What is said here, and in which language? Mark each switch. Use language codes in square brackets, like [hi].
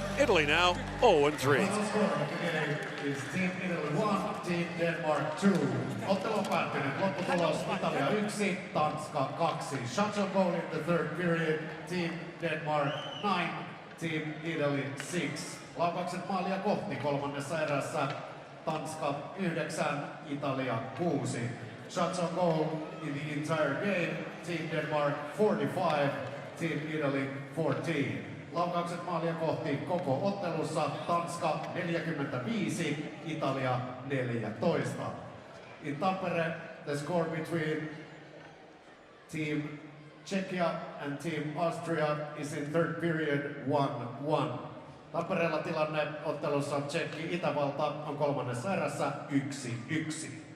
[en] Italy now 0-3. Is Team Italy 1, Team Denmark 2. [fi] Ottelu on päättynyt. Lopputulos Italia 1, Tanska 2. [en] Shots on goal in the third period. Team Denmark 9, Team Italy 6. [fi] Laukaukset maalia kohti kolmannessa erässä. Tanska 9, Italia 6. [en] Shots on goal in the entire game. Team Denmark 45, Team Italy 14. [fi] Laukaukset maalia kohti koko ottelussa. Tanska 45, Italia 14. [en] In Tampere, the score between Team Czechia and Team Austria is in third period 1-1. [fi] Tampereella tilanne ottelussa Tsekki Itävalta on kolmannessa erässä 1-1.